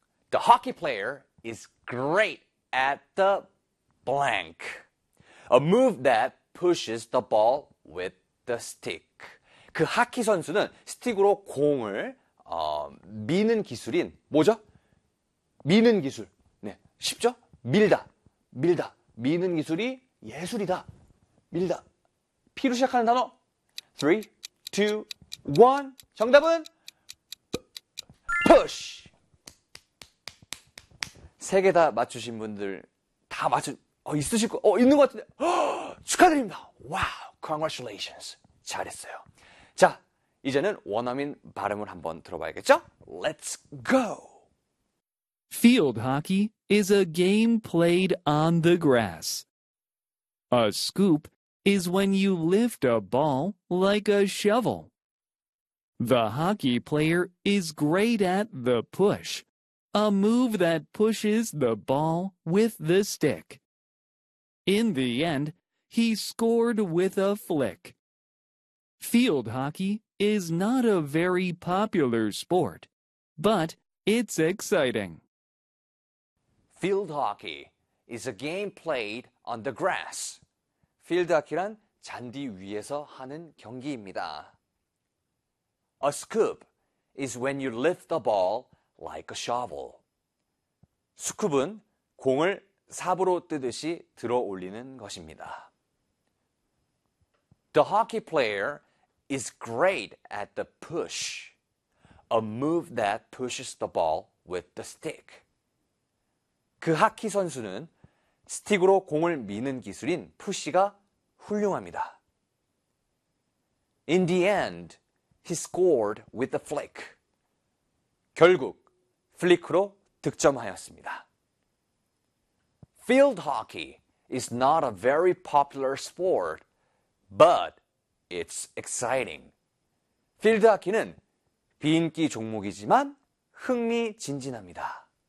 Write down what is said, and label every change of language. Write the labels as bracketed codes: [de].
[en] The hockey player is great at the blank. A move that pushes the ball with the stick. [ko] 그 하키 선수는 스틱으로 공을 미는 기술인 뭐죠? 미는 기술. 네, 쉽죠? 밀다, 밀다, 미는 기술이 예술이다. 밀다. 피로 시작하는 단어. 3, 2, 1. 정답은? push. 세개다 맞추신 분들 다 맞춘, 있으실 거, 있는 것 같은데. 축하드립니다. 와우. Congratulations. 잘했어요. 자, 이제는 원어민 발음을 한번 들어봐야겠죠? [en] Let's go. Field hockey is a game played on the grass. A scoop is when you lift a ball like a shovel. The hockey player is great at the push, a move that pushes the ball with the stick. In the end, he scored with a flick. Field hockey is not a very popular sport, but it's exciting. Field hockey is a game played on the grass. [ko] 필드 하키란 잔디 위에서 하는 경기입니다. [en] A scoop is when you lift the ball like a shovel. [ko] 스쿱은 공을 삽으로 뜨듯이 들어 올리는 것입니다. [en] The hockey player is great at the push, a move that pushes the ball with the stick. [ko] 그 하키 선수는 스틱으로 공을 미는 기술인 푸시가 훌륭합니다. [en] In the end, he scored with a flick. [ko] 결국 플릭으로 득점하였습니다. [en] Field hockey is not a very popular sport, but it's exciting. [ko] 필드 하키는 비인기 종목이지만 흥미진진합니다.